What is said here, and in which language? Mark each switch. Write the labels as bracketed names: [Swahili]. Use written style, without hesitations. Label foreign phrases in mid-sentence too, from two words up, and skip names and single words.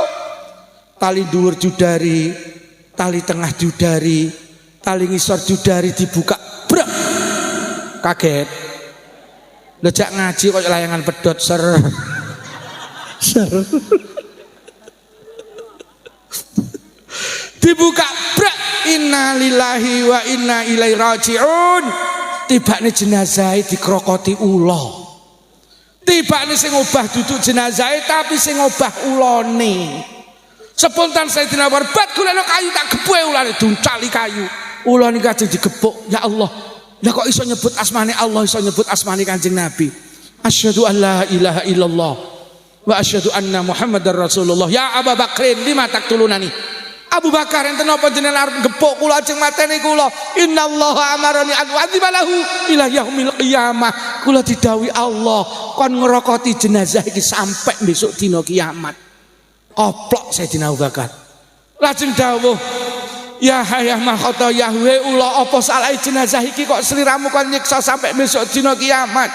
[Javanese] Tali dhuwur judari, tali tengah judari, tali ngisor judari dibuka, brek. Kaget. Lejak ngaji kok layangan pedot ser. Ser. Dibuka, brek. [Arabic] إنا لله وإنا إليه راجعون. [Javanese] Tibane jenazah dikrokoti ula. Tibane sing obah duduk jenazah tapi sing obah ulane. Spontan Sayyidina Umar, "Bat golekno kayu tak gepuke ulane duncali kayu." Ula niki ajeng digepuk. [Arabic] يا الله. [Javanese] Lah kok iso nyebut asmane Allah, iso nyebut asmane Kanjeng Nabi. [Arabic] أشهد أن لا إله إلا الله وأشهد أن محمدا رسول الله. يا أبا بكر لم تقتلونني. [Javanese] Abu Bakar enten napa jenengan arep gepuk kula ajeng mateni kula. [Arabic] إن الله أمرني أن أعذبه إلى يوم القيامة. [Javanese] Kula didhawuhi Allah kon ngrokoti jenazah iki sampai besok dina kiamat. Oplok Sayyidina Abu Bakar. Lajeng dawuh, "Ya hayah makhata yahwe ula apa salah jenazah iki kok sliramu kon nyiksa sampai besok dina kiamat?"